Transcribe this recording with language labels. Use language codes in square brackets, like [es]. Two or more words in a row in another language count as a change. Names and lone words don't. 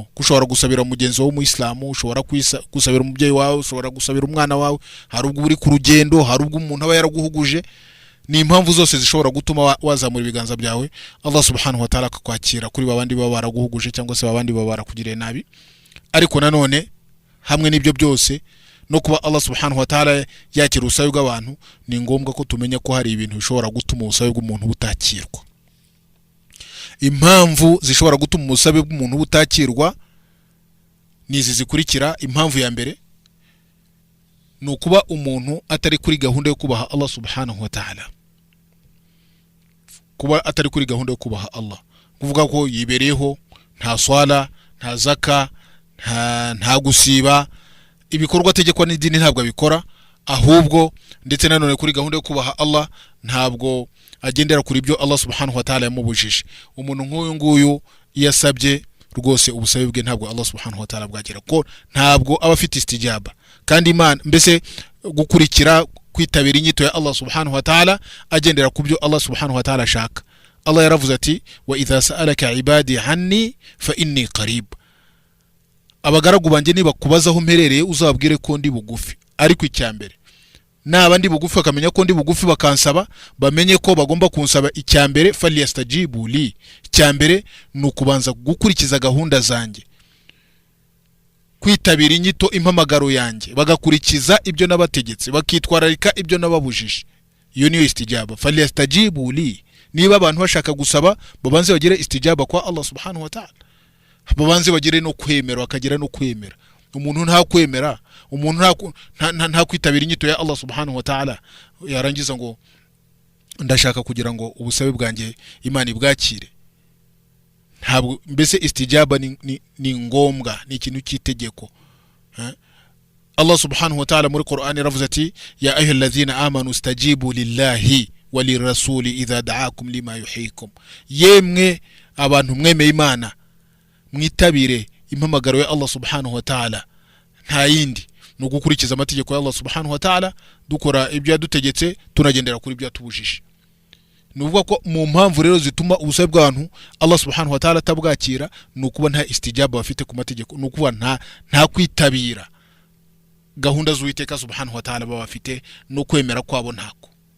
[rw] Ushobora gusabira mugenzi wawe w'Umuyisilamu, ushobora gusabira umubyeyi wawe, ushobora gusabira umwana wawe, hari ubwo uri ku rugendo, hari ubwo umuntu aba yaraguhuguje. Ni impamvu zose zishobora gutuma wazamura ibiganza byawe [ar] الله سبحانه وتعالى [rw] akakwakira kuri babandi baba baraguhuguje cyangwa se babandi baba barakugiriye nabi. Ariko nanone hamwe n'ibyo byose no kuba [ar] الله سبحانه وتعالى [rw] yakira ubusabe bw'abantu, ni ngombwa ko tumenya ko hari ibintu bishobora gutuma ubusabe bw'umuntu butakirwa. Impamvu zishobora gutuma ubusabe bw'umuntu butakirwa nizi zikurikira. Impamvu ya mbere ni ukuba umuntu atari kuri gahunda yo kubaha [ar] الله سبحانه وتعالى. [rw] Kuba atari kuri gahunda yo kubaha Allah kuvuga ko yibereyeho nta swala, nta zaka, nta gusiba, ibikorwa tegekwa n'idini ntabwo abikora, ahubwo ndetse nanone kuri gahunda yo kubaha Allah ntabwo agendera kuri ibyo [ar] الله سبحانه وتعالى [rw] yamubujije. Umuntu nk'uyu nguyu yasabye rwose ubusabe bwe ntabwo [ar] الله سبحانه وتعالى [rw] bwagera ko ntabwo aba afite istijaba. Kandi Imana mbese gukurikira kwitabira inyito ya [ar] الله سبحانه وتعالى [rw] agendera ku byo [ar] الله سبحانه وتعالى [rw] ashaka. Allah yaravuze ati [ar] وإذا سألك عبادي عني فإني قريب, [rw] abagaragu banjye niba kubazaho mperereye uzabwire ko ndi bugufi. Ariko icyambere naba ndi bugufi bakamenya ko ndi bugufi bakansaba bamenye ko bagomba kunsaba icyambere [ar] فليستجيبوا لي, [rw] icyambere nukubanza gukurikiza gahunda zanjye, kwitabira inyito impamagaro yanjye bagakurikiza ibyo nabategetse bakitwararika ibyo nababujije. Iyo niyo istijaba, [ar] فليستجيبوا لي. [rw] Niba abantu bashaka gusaba babanze bagire istijaba kwa [ar] الله سبحانه وتعالى, [rw] babanze bagire no kwemera bakagira no kwemera. Umuntu nta kwemera, umuntu nta kwitabira inyito ya [ar] الله سبحانه وتعالى [rw] yarangiza ngo ndashaka kugira ngo ubusabe bwanjye Imana ibwakire. Ntabwo mbese istijaba ni ngombwa, ni ikintu cy'itegeko. [ar] الله سبحانه وتعالى [rw] muri Qur'an yaravuze ati [ar] يا أيها الذين آمنوا استجيبوا لله وللرسول إذا دعاكم لما يحييكم, [rw] yemwe abantu mwemeye Imana mwitabire impamagaro ya [ar] الله سبحانه وتعالى, [rw] nta yindi no gukurikiza amategeko ya [ar] الله سبحانه وتعالى, [rw] dukora ibyo yadutegetse tunagendera kuri ibyo yatubujije. Nuvuga ko mu mpamvu rero zituma ubusabe bw'abantu [ar] الله سبحانه وتعالى [rw] tabwakira nukuba nta istijaba bafite ku mategeko, nukuba nta kwitabira gahunda z'Uwiteka [ar] سبحانه وتعالى [rw] bafite no kwemera kwabo ntako.